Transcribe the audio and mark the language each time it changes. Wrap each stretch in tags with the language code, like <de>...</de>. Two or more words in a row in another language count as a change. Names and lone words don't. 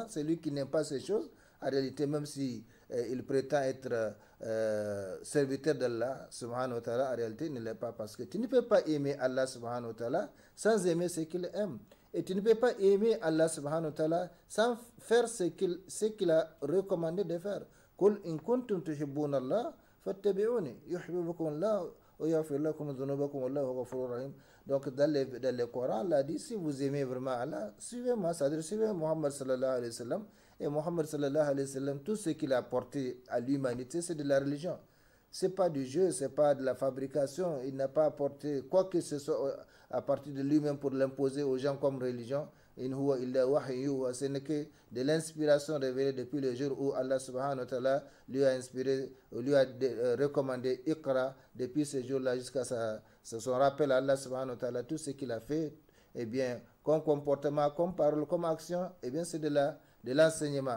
<fr>Celui qui n'aime pas ces choses, en réalité, même si il prétend être serviteur d'Allah</fr> <ar>سبحانه وتعالى,</ar> <fr>en réalité, il ne l'est pas, parce que tu ne peux pas aimer Allah</fr> <ar>سبحانه وتعالى</ar> <fr>sans aimer ce qu'il aime. Et tu ne peux pas aimer Allah</fr> <ar>سبحانه وتعالى</ar> <fr>sans faire ce qu'il a recommandé de faire.</fr> <ar>قل إن كنتم تحبون الله فاتبعوني يحببكم الله ويغفر لكم ذنوبكم والله غفور رحيم.</ar> <fr>Donc dans le Coran, Allah dit, si vous aimez vraiment Allah, suivez-moi, c'est-à-dire suivez Muhammad</fr> <ar>صلى الله عليه وسلم.</ar> <fr>Et Muhammad</fr> <ar>صلى الله عليه وسلم,</ar> <fr>tout ce qu'il a apporté à l'humanité, c'est de la religion. C'est pas du jeu, c'est pas de la fabrication. Il n'a pas apporté quoi que ce soit à partir de lui-même pour l'imposer aux gens comme religion.</fr> <ar>إن هو إلا وحي,</ar> <fr>ce n'est que de l'inspiration révélée depuis le jour où Allah</fr> <ar>سبحانه وتعالى</ar> <fr>lui a inspiré, lui a recommandé Iqra, depuis ce jour-là jusqu'à son rappel à Allah</fr> <ar>سبحانه وتعالى.</ar> <fr>Tout ce qu'il a fait, eh bien, comme comportement, comme parole, comme action, eh bien, c'est de l'enseignement.</fr>